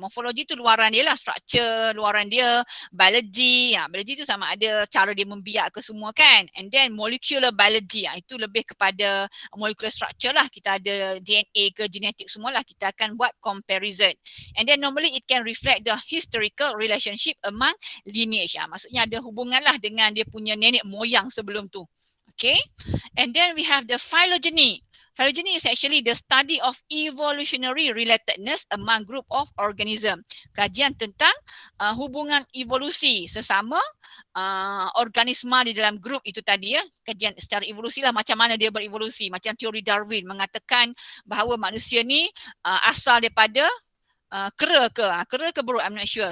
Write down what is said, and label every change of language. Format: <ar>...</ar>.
<ms>Morphology tu luaran dia lah, structure luaran dia, biology, biology tu sama ada cara dia membiak ke semua kan.</ms> <en>And then molecular biology, itu lebih kepada molecular structure lah.</en> <ms>Kita ada DNA ke genetik semualah, kita akan buat comparison.</ms> <en>And then normally it can reflect the historical relationship among lineage.</en> <ms>Maksudnya ada hubungan lah dengan dia punya nenek moyang sebelum tu.</ms> <en>Okay. And then we have the phylogeny. Phylogeny is actually the study of evolutionary relatedness among group of organism.</en> <ms>Kajian tentang hubungan evolusi sesama organisma di dalam grup itu tadi ya. Kajian secara evolusi lah, macam mana dia berevolusi. Macam teori Darwin mengatakan bahawa manusia ni asal daripada kera ke buruk, I'm not sure.</ms>